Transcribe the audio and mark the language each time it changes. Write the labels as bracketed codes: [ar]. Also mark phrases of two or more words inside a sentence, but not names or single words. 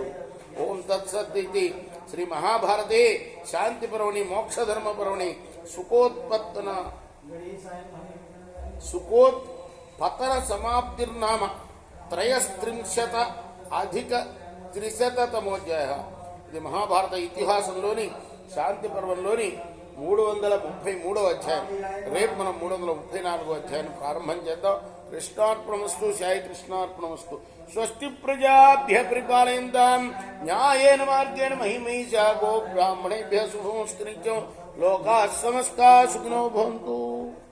[sa] ఓం తత్సత్ ఇది శ్రీ మహాభారతే శాంతి పర్వణి మోక్షధర్మ పర్వణి సుకోత్పతన సమాప్తిర్నామ త్రయస్త్రింశత అధిక 300తమోధ్యాయ. [te] ఇది మహాభారత ఇతిహాసంలోని శాంతి పర్వంలోని 333వ అధ్యాయం. రేపు మనం 334వ అధ్యాయం ప్రారంభం చేద్దాం. [sa] కృష్ణార్పణమస్తు. సాయి కృష్ణార్పణమస్తు. స్వస్తి ప్రజాభ్య పరిపాలయంతాం న్యాయేన మార్గేణ మహిమహీషా గో బ్రాహ్మణేభ్య శుభమస్తు. నిత్యం లోకాః సమస్తాః సుఖినో భవంతు.